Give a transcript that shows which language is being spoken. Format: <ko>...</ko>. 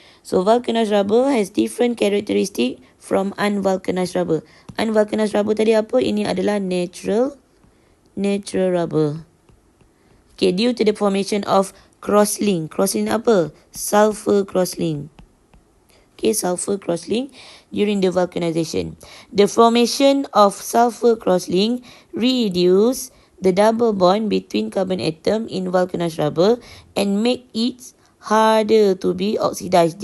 <en>So vulcanized rubber has different characteristic from unvulcanized rubber.</en> <ms>Unvulcanized rubber tadi apa? Ini adalah natural rubber.</ms> <en>Okay, due to the formation of crosslink.</en> <ms>Crosslink apa?</ms> <en>Sulfur crosslink. Okay, sulfur crosslink during the vulcanization. The formation of sulfur crosslink reduce the double bond between carbon atom in vulcanized rubber and make it harder to be oxidized.</en>